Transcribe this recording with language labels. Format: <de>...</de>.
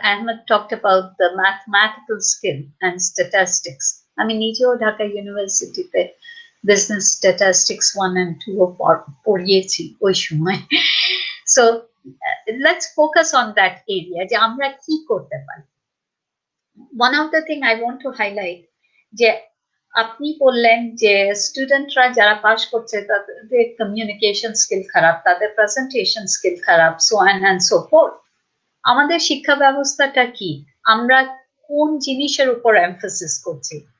<en>Ahmed talked about the mathematical skill and statistics.</en> <bn>আমি নিজেও ঢাকা ইউনিভার্সিটিতে বিজনেস স্ট্যাটিস্টিক্স 1 and 2 পড়িয়েছি ওই সময়।</bn> <en>So let's focus on that area</en> <bn>যে আমরা কি করতে পারি।</bn> <en>One of the thing I want to highlight</en> <bn>যে আপনি বললেন যে স্টুডেন্টরা যারা পাস করছে তাদের কমিউনিকেশন স্কিল খারাপ, তাদের প্রেজেন্টেশন স্কিল খারাপ,</bn> <en>so on and so forth.</en> <bn>আমাদের শিক্ষা ব্যবস্থাটা কি, আমরা কোন জিনিসের উপর এমফাসিস করছি?</bn>